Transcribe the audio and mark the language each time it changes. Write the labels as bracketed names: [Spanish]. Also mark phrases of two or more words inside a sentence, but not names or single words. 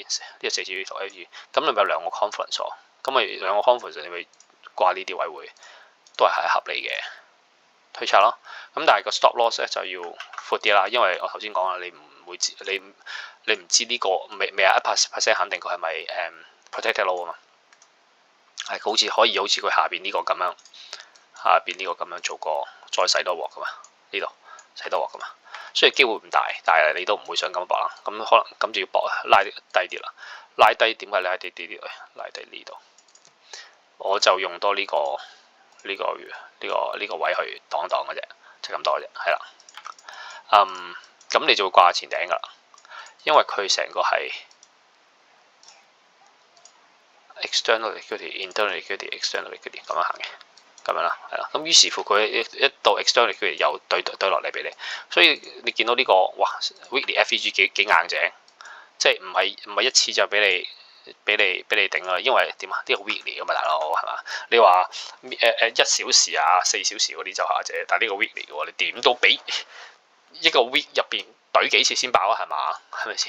[Cantonese] 呢個4小時圖 FVG，咁你咪有兩個 conference 喎，咁咪兩個 conference 你咪掛呢啲位會都係合理嘅推測咯。咁但係個 [English] stop loss [Cantonese] 咧就要闊啲啦，因為我頭先講啦，你唔會知你唔知呢個未有100%肯定佢係咪 [English] protected low [Cantonese] 啊嘛，係好似可以好似佢下邊呢個咁樣，下邊呢個咁樣做過再洗多鑊噶嘛。呢度洗多鑊噶嘛，雖然機會唔大，但係你都唔會想咁搏啦。咁可能咁就要搏拉低啲啦，拉低點解拉低啲啲？拉低呢度，我就用多呢個位去擋一擋嘅啫，就咁多嘅啫，係啦。咁你就會掛前頂噶啦，因為佢成個係 [English] external liquidity、 internal liquidity、 external liquidity [Cantonese] 咁樣行嘅，咁樣啦，係啦。咁於是乎佢一到 [English] external liquidity [Cantonese] 又對落嚟俾你，所以你見到呢個哇 [English] weekly FVG [Cantonese] 幾硬淨，即係唔係一次就俾你頂啦，因為點啊？呢個 weekly 㗎嘛，大佬係嘛？你話1小時啊、4小時嗰啲就下啫，但係呢個 weekly 嘅喎，你點都俾一個 week 入邊懟幾次先爆啊？係嘛？係咪先？